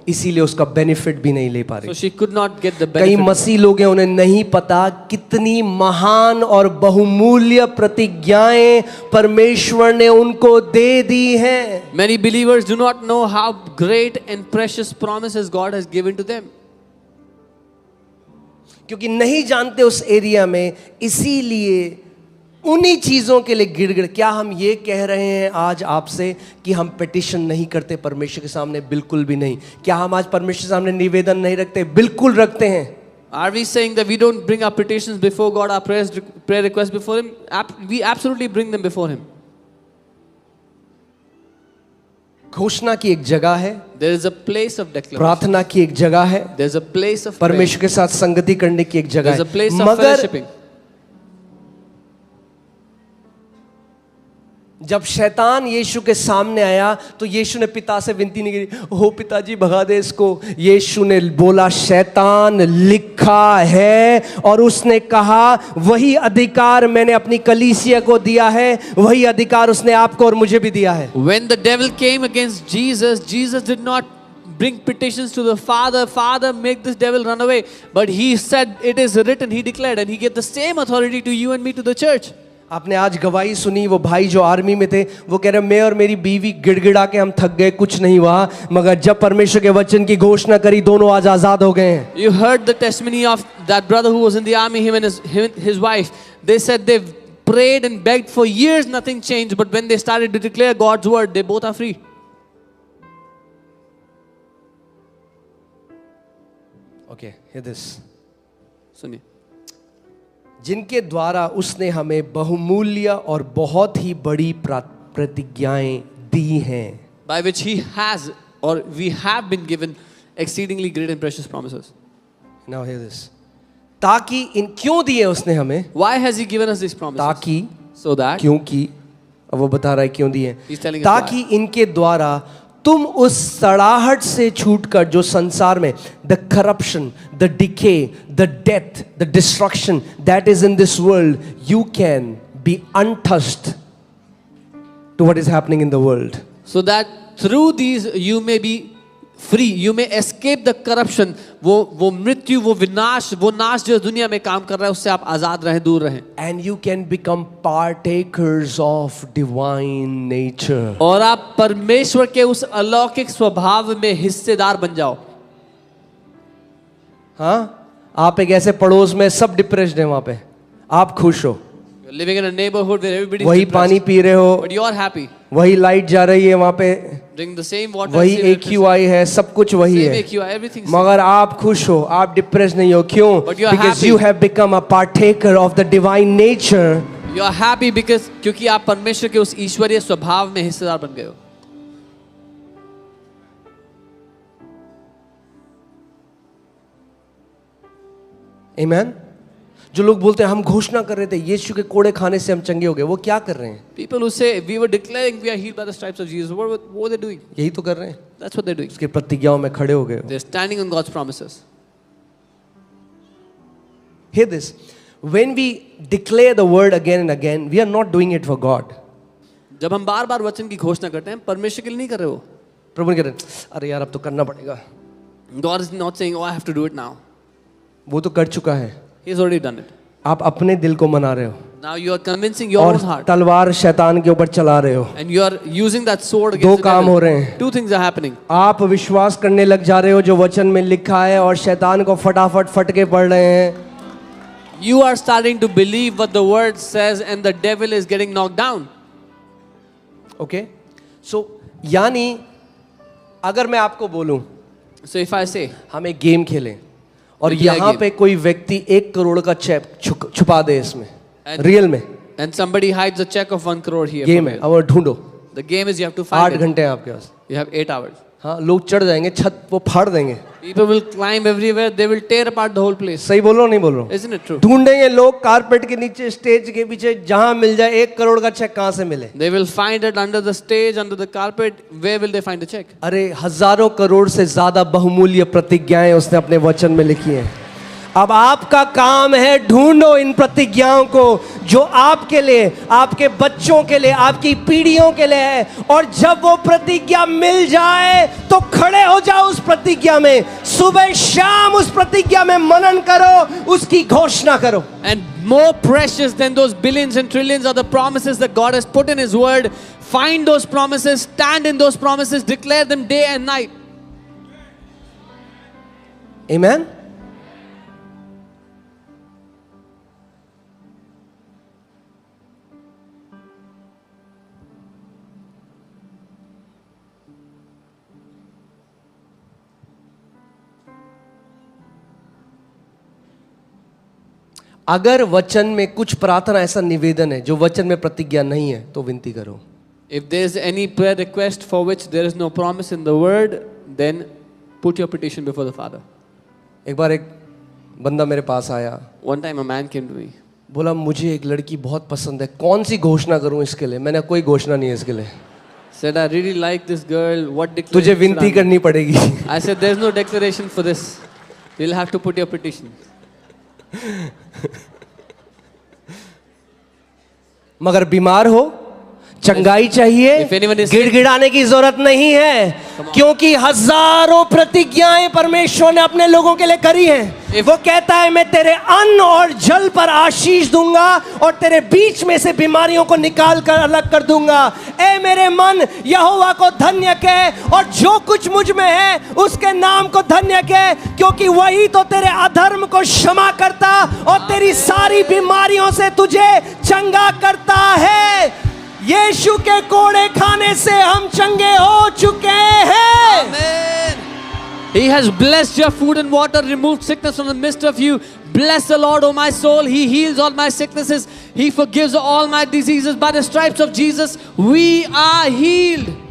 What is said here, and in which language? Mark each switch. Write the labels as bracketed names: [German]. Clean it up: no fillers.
[Hindi] इसीलिए उसका बेनिफिट भी नहीं ले पा [English] so [Hindi] रही। [English] she could not get the [Hindi] कई [English] benefit. [Hindi] मसीह लोग हैं, उन्हें नहीं पता कितनी महान और बहुमूल्य प्रतिज्ञाएं परमेश्वर ने उनको दे दी हैं। [English] Many believers do not know how great and precious promises God has given to them. [Hindi] क्योंकि नहीं जानते उस एरिया में, इसीलिए उन्हीं चीजों के लिए गिड़गिड़। क्या हम ये कह रहे हैं आज आपसे कि हम पिटिशन नहीं करते परमेश्वर के सामने? बिल्कुल भी नहीं। क्या हम आज परमेश्वर के सामने निवेदन नहीं रखते? बिल्कुल रखते हैं। [English] Are we saying that we don't bring our petitions before God, our prayer requests before Him? We absolutely bring them before Him. [Hindi] घोषणा की एक जगह है, [English] There is a place of declaration. [Hindi] प्रार्थना की एक जगह है, [English] There is a place of [Hindi] परमेश्वर के साथ संगति करने की एक जगह [English] There is a place [Hindi] है। [English] of [Hindi] मगर [English] fellowshipping. [Hindi] जब शैतान यीशु के सामने आया तो यीशु ने पिता से विनती नहीं की, हो पिताजी भगा दे इसको। यीशु ने बोला, शैतान लिखा है, और उसने कहा वही अधिकार मैंने अपनी कलीसिया को दिया है, वही अधिकार उसने आपको और मुझे भी दिया है। [English] When the devil came against Jesus, Jesus did not bring petitions to the Father, Father, make this devil run away. But he said, it is written, he declared, and he gave the same authority to you and me, to the church. [Hindi] आपने आज गवाही सुनी, वो भाई जो army में थे वो कह रहे मैं और मेरी बीवी गिड़गिड़ा के हम थक गए, कुछ नहीं हुआ, मगर जब परमेश्वर के वचन की घोषणा करी दोनों आज आजाद हो गए हैं। [English] You heard the testimony of that brother who was in the army, him and his wife. They said they prayed and begged for years, nothing changed. But when they started to declare God's word, they both are free. Okay, hear this. [Hindi] सुनिए, जिनके द्वारा उसने हमें बहुमूल्य और बहुत ही बड़ी प्रतिज्ञाएं दी हैं। [English] by which he has, or we have been given exceedingly great and precious promises. Now hear this. [Hindi] ताकि इन क्यों दिए उसने हमें? [English] Why has he given us these promises? [Hindi] ताकि, [English] So that, [Hindi] क्योंकि, अब वो बता रहा है क्यों दिए, [English] He's telling us [Hindi] ताकि इनके द्वारा तुम उस सड़ाहट से छूटकर जो संसार में [English] The corruption, the decay, the death, the destruction that is in this world, you can be untouched to what is happening in the world. So that through these you may be free, you may escape the corruption. [Hindi] वो मृत्यु, वो विनाश, वो नाश जो दुनिया में काम कर रहा है उससे आप आजाद रहें, दूर रहें. [English] And you can become partakers of divine nature. [Hindi] और आप परमेश्वर के उस अलौकिक स्वभाव में हिस्सेदार बन जाओ. हाँ, आप एक ऐसे पड़ोस में सब डिप्रेस्ड हैं, वहां पे आप खुश हो. [English] You're living in a neighborhood where everybody is [Hindi] वही [English] depressed, [Hindi] पानी पी रहे हो, [English] but you are happy. [Hindi] वही लाइट जा रही है वहां पे, [English] Drink the same water, [Hindi] वही [English] same [Hindi] AQI है, सब कुछ वही [English] same [Hindi] है, [English] AQI, everything. [Hindi] मगर आप खुश हो, आप डिप्रेस नहीं हो. क्यों? [English] But you are Because happy. you have become a partaker of the divine nature. You are happy because [Hindi] क्योंकि आप परमेश्वर के उस ईश्वरीय स्वभाव में हिस्सेदार बन गए हो. [English] Amen. [Hindi] जो लोग बोलते हैं हम घोषणा कर रहे थे यीशु के कोड़े खाने से हम चंगे हो गए, वो क्या कर रहे हैं? [English] People who say we were declaring we are healed by the stripes of Jesus, what are they doing? [Hindi] यही तो कर रहे हैं. [English] That's what they're doing. [Hindi] उसके प्रतिज्ञाओं में खड़े हो गए हो. [English] They're standing on God's promises. Hear this. When we declare the word again and again, we are not doing it for God. [Hindi] जब हम बार-बार वचन की घोषणा करते हैं, परमेश्वर के लिए नहीं कर रहे हो. प्रभु ने कह रहे हैं, अरे यार अब तो करना पड़ेगा. [English] God is not saying, oh, I have to do it now. [Hindi] वो तो कर चुका है. [English] He's already done it. [Hindi] आप अपने दिल को मना रहे हो [English] Now you are convincing your [Hindi] और [English] own heart. [Hindi] तलवार शैतान के ऊपर चला रहे हो. [English] And you are using that sword [Hindi] दो [English] against the [Hindi] काम [English] devil. [Hindi] हो रहे हैं. [English] Two things are happening. [Hindi] आप विश्वास करने लग जा रहे हो जो वचन में लिखा है और शैतान को फटाफट फटके पड़ रहे हैं. [English] You are starting to believe what the word says and the devil is getting knocked down. [Hindi] Okay, सो यानी अगर मैं आपको बोलूं [English] So if I say, [Hindi] हम एक गेम खेलें और [English] We play a [Hindi] यहाँ [English] game. [Hindi] पे कोई व्यक्ति 1 करोड़ का चेक छुपा दे इसमें, [English] And- [Hindi] रियल में [English] and somebody hides a check of 1 crore here. [Hindi] Game [English] for [Hindi] है, [English] you. [Hindi] अब ढूंढो. [English] The game is you have to [Hindi] 8 [English] find it. [Hindi] घंटे हैं आपके पास. [English] You have 8 hours. [Hindi] हाँ, लोग चढ़ जाएंगे छत, वो फाड़ देंगे. [English] People will climb everywhere. They will tear apart the whole place. [Hindi] सही बोल रहा हूँ नहीं बोल रहा हूँ? [English] Isn't it true? [Hindi] ढूंढेंगे लोग कारपेट के नीचे, स्टेज के पीछे, जहां मिल जाए 1 करोड़ का चेक कहां से मिले. They will find it under the stage, under the carpet. Where will they find the check? अरे हजारों करोड़ से ज्यादा बहुमूल्य प्रतिज्ञाएं उसने अपने वचन में लिखी हैं. अब आपका काम है ढूंढो इन प्रतिज्ञाओं को जो आपके लिए, आपके बच्चों के लिए, आपकी पीढ़ियों के लिए है. और जब वो प्रतिज्ञा मिल जाए तो खड़े हो जाओ उस प्रतिज्ञा में, सुबह शाम उस प्रतिज्ञा में मनन करो, उसकी घोषणा करो. [English] And more precious than those billions and trillions are the promises that God has put in His Word. Find those promises, stand in those promises, declare them day and night. Amen. [Hindi] अगर वचन में कुछ प्रार्थना ऐसा निवेदन है जो वचन में प्रतिज्ञा नहीं है तो विनती करो. [English] If there is any prayer request for which there is no promise in the Word, then put your petition before the Father. [Hindi] एक बार एक बंदा मेरे पास आया, [English] One time a man came to me. [Hindi] बोला मुझे एक लड़की बहुत पसंद है, कौन सी घोषणा करूं इसके लिए. मैंने कोई घोषणा नहीं है इसके लिए, [English] Said, I really like this girl. What declaration? [Hindi] तुझे [English] should I [Hindi] विनती [English] make?" [Hindi] करनी पड़ेगी. [English] I said, there's no declaration for this. You'll have to put your petition. [Hindi] मगर बीमार हो, चंगाई चाहिए, [English] If anyone is sick- [Hindi] गिड़गिड़ाने की जरूरत नहीं है, क्योंकि हजारों प्रतिज्ञाएं परमेश्वर ने अपने लोगों के लिए करी हैं. [English] If- [Hindi] वो कहता है मैं तेरे अन्न और जल पर आशीष दूंगा और तेरे बीच में से बीमारियों को निकाल कर अलग कर दूंगा. ए मेरे मन, यहोवा को धन्य कह और जो कुछ मुझ में है उसके नाम को धन्य कह, क्योंकि वही तो तेरे अधर्म को क्षमा करता और तेरी सारी बीमारियों से तुझे चंगा करता है. यीशु के कोड़े खाने से हम चंगे हो चुके हैं. [English] Amen. He has blessed your food and water, removed sickness from the midst of you. Bless the Lord, O my soul. He heals all my sicknesses. He forgives all my diseases. By the stripes of Jesus, we are healed.